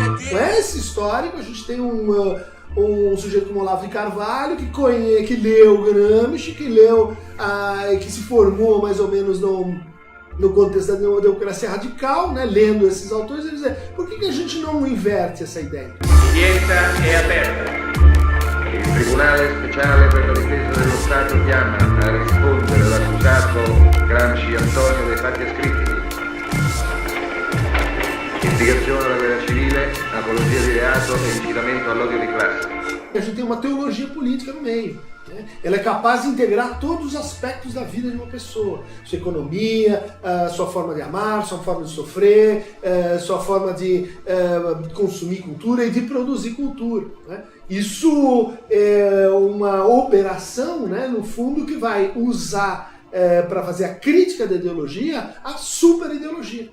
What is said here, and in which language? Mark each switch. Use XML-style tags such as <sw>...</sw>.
<pt>Com esse histórico, a gente tem um sujeito como Olavo de Carvalho, que leu Gramsci, que se formou mais ou menos no contexto da democracia radical, né, lendo esses autores, ele diz, por que a gente não inverte essa ideia?</pt> <it>L'inchiesta è aperta. Il Tribunale Speciale per la Difesa dello Stato chiama a rispondere l'accusato Gramsci Antonio dei fatti ascritti. Istigazione alla guerra civile, apologia di reato e incitamento all'odio di classe.</it> <pt>A gente tem uma teologia política no meio. Ela é capaz de integrar todos os aspectos da vida de uma pessoa. Sua economia, sua forma de amar, sua forma de sofrer, sua forma de consumir cultura e de produzir cultura. Isso é uma operação, no fundo, que vai usar para fazer a crítica da ideologia, a superideologia.</pt>